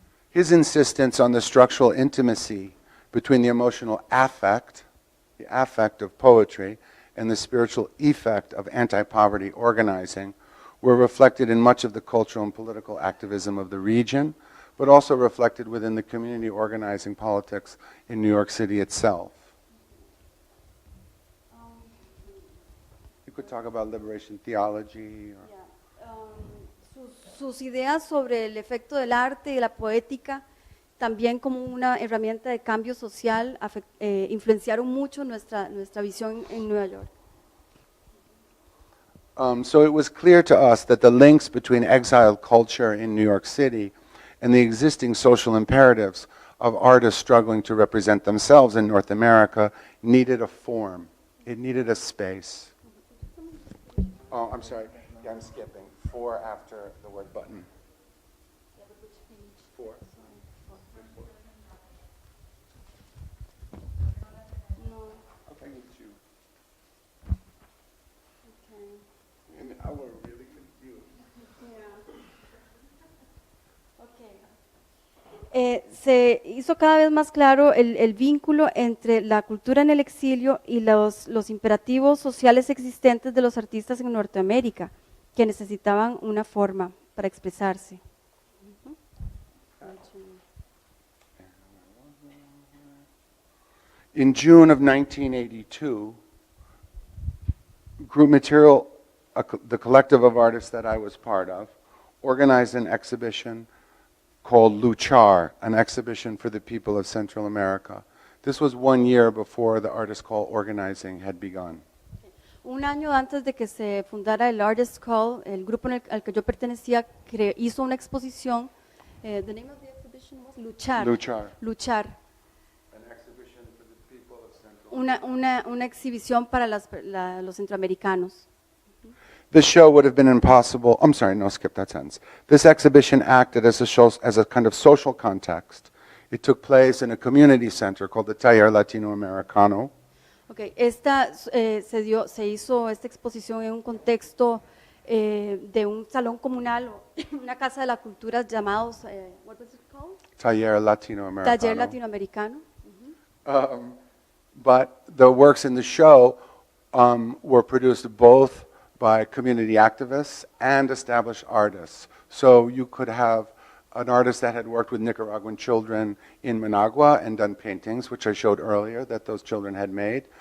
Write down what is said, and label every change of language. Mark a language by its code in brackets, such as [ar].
[en] His insistence on the structural intimacy between the emotional affect, the affect of poetry, and the spiritual effect of anti-poverty organizing were reflected in much of the cultural and political activism of the region, but also reflected within the community organizing politics in New York City itself. You could talk about liberation theology. Or [es] Sus ideas sobre el efecto del arte y la poética, también como una herramienta de cambio social, influenciaron mucho nuestra visión en Nueva York. [en] So it was clear to us that the links between exiled culture in New York City and the existing social imperatives of artists struggling to represent themselves in North America needed a form. It needed a space. Oh, I'm sorry. Yeah, I'm skipping. 4 after the word button. 4. Okay, you choose. And I was really confused. [es] Se hizo cada vez más claro el vínculo entre la cultura en el exilio y los imperativos sociales existentes de los artistas en Norteamérica, que necesitaban una forma para expresarse. [en] In June of 1982, Group Material, the collective of artists that I was part of, organized an exhibition called Luchar, an exhibition for the people of Central America. This was 1 year before the Artist Call organizing had begun. [es] Un año antes de que se fundara el Artist Call, el grupo al que yo pertenecía hizo una exposición. [en] The name of the exhibition was Luchar. [es] Luchar. [en] An exhibition for the people of Central [es] Una exhibición para los centroamericanos. [en] This show would have been impossible. I'm sorry, no, skip that sentence. This exhibition acted as a kind of social context. It took place in a community center called the Taller Latinoamericano. [es] Okay, se hizo esta exposición en un contexto de un salón comunal o una casa de la cultura llamados, [en] what was it called? [es] Taller Latinoamericano. Taller Latinoamericano. [en] But the works in the show were produced both by community activists and established artists. So you could have an artist that had worked with Nicaraguan children in Managua and done paintings, which I showed earlier that those children had made.